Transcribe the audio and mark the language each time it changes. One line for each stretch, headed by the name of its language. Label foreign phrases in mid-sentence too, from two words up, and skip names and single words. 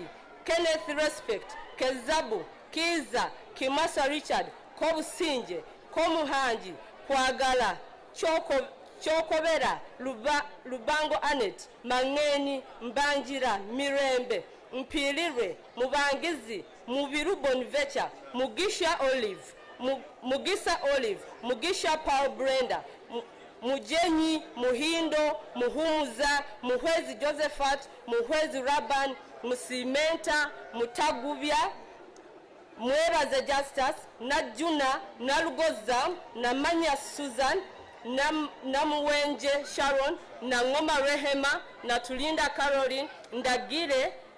English: Kenneth Respect, Kezabu, Kiza, Kimasa Richard, Kobusinje, Komuhanji, Kwagala, Chokobera, Lubango Anet, Mangeni, Mbanjira, Mirembe, Mpilire, Mubangizi, Mubiru Bonvecha, Mugisha Olive, Mugisa Olive, Mugisha Paul Brenda, Mujenyi, Muhindo, Muhumuza, Muhwezi Josephat, Muhwezi Raban, Musimenta, Mutagubya, Mwebaze Justus, Najuna, Nalugoza, Namanya Susan, Namuwenje Sharon, Nangoma Rehema, Natulinda Caroline, Ndagire,